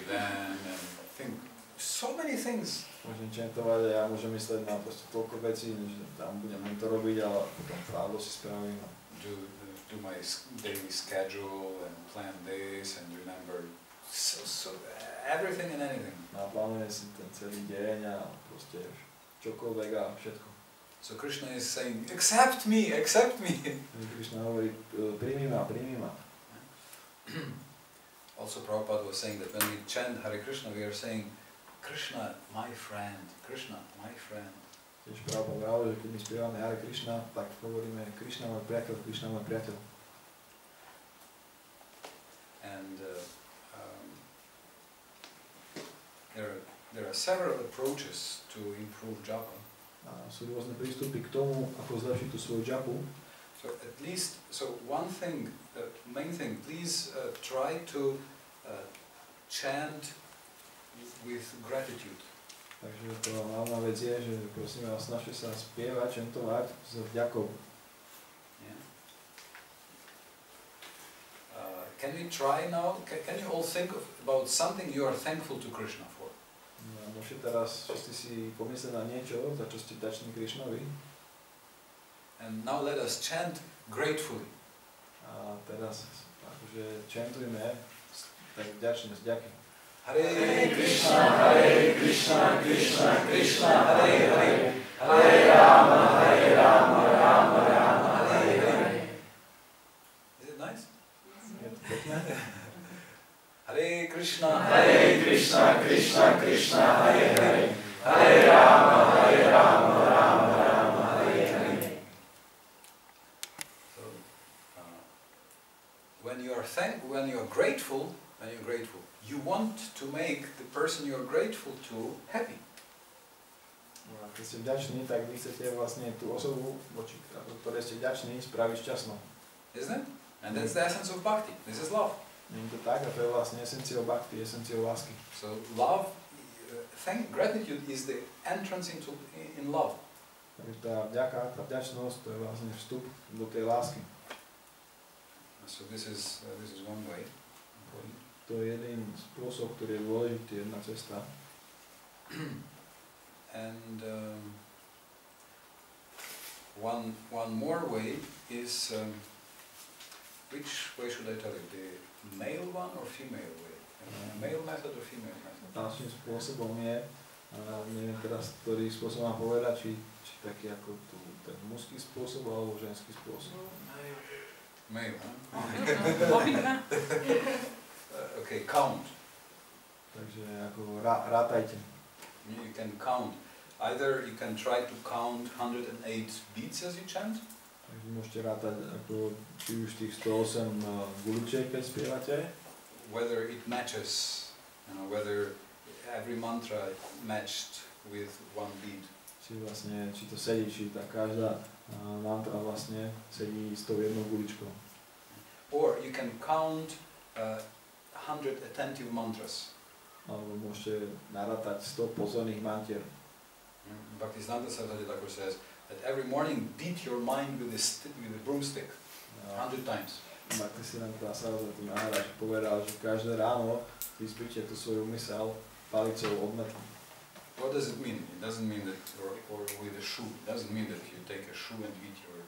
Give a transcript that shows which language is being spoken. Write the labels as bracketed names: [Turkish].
[English] and think so many things. [Slovak] Môžem chantovať a ja môžem mysleť na proste toľko vecí, že tam budem to robiť, ale potom právo si spravím. [English] Do my daily schedule and plan this and remember so everything and anything. [Slovak] Naplánujem si ten celý deň a proste čokoľvek a všetko. [English] So Krishna is saying, accept me, accept me. [Slovak] Krishna hovorí, príjmi ma, príjmi ma. [English] Also Prabhupada was saying that when we chant Hare Krishna, we are saying, Krishna, my friend, Krishna, my friend. [Slovak] Tiež Prabhupada hovorí, že keď my spievame Hare Krishna, tak hovoríme Krishna, môj priateľ, Krishna, môj priateľ. [English] And there are several approaches to improve japa. [Slovak] A sú rôzne prístupy k tomu, ako zlepšiť tú svoju japu. [English] So at least, one thing, main thing, please try to chant with gratitude. [Slovak] Takže to hlavná vec je, že prosím vás, snažte sa spievať, chantovať s vďakou. [English] Yeah. Can we try now? Can you all think about something you are thankful to Krishna for? [Slovak] Môžete teraz všetci si pomyslieť na niečo, za čo ste vďační Krišnovi. [English] And now let us chant gratefully. [Slovak] A teraz akože chantujme tak vďačne, s vďaky. [Sanskrit] Hare Krišna, Krishna, Krishna, Hare Hare, Hare Rama, Rama, Rama, Hare Hare. [English] Is it nice? [Slovak] Je to pekné? [Sanskrit] Hare Krishna, Krishna, Krishna, Hare Hare, Hare Rama, Rama, Rama, Hare Hare. [English] So, when you are grateful, you want to make the person you are grateful to happy. [Slovak] Keď ste vďační, tak vy chcete vlastne tú osobu, voči ktorej ste vďační, spraviť šťastnou. [English] Isn't it? And that's the essence of bhakti. This is love. [Slovak] Nie je to tak, a to je vlastne esenciou bhakti, esenciou lásky. [English] So love, gratitude is the entrance in love. [Slovak] Takže tá vďaka, tá vďačnosť, to je vlastne vstup do tej lásky. [English] So this is one way. [Slovak] To je jeden spôsob, ktorý je dôležitý, jedna cesta. [English] And one more way is, which way should I tell you? The male one or female way? Male method or female method? [Slovak] Ďalším spôsobom je, neviem teraz, ktorý spôsob mám povedať, či taký ako ten mužský spôsob alebo ženský spôsob. [English] Male, huh? [Slovak] Obidva. [English] Okay, count. [Slovak] Takže ako rátajte. [English] You can count Either you can try to count 108 beats as you chant. [Slovak] Takže môžete rátať ako či už tých 108 guličiek, keď spievate. [English] Whether it matches, whether every mantra matched with one beat. [Slovak] Či to sedí, či tá každá mantra vlastne sedí s tou jednou guličkou. [English] Or you can count 100 attentive mantras. [Slovak] Alebo môžete narátať 100 pozorných mantier. [English] Bhaktisiddhanta Saraswati Thakur says that every morning beat your mind with a broomstick 100 times. [Slovak] Bhaktisiddhanta Saraswati Maharaj povedal, že každé ráno vyspíte tú svoju mysel palicou od metu. [English] What does it mean? It doesn't mean that, or with a shoe. It doesn't mean that you take a shoe and beat your...